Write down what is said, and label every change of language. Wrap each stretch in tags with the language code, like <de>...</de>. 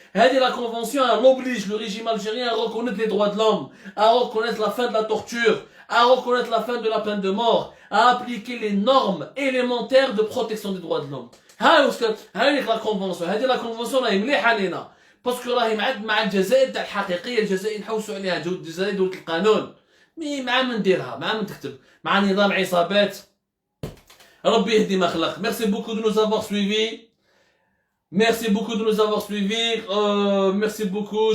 <fr>La convention, elle oblige le régime algérien à reconnaître les droits de l'homme, à reconnaître la fin de la torture, à reconnaître la fin de la peine de mort, à appliquer les normes élémentaires de protection des droits de l'homme. La convention, la convention, là,</fr> <ar>مليحة علينا.</ar> <fr>Parce que</fr> <ar>راهي مع الجزائر تاع الحقيقية، الجزائر نحوسوا عليها، الجزائر دولة القانون. مي مع من نديرها، مع من تكتب، مع نظام عصابات. ربي يهدي ما خلق.</ar> <fr>Merci beaucoup de nous avoir suivis. Merci beaucoup de nous avoir suivis. Merci beaucoup.</fr>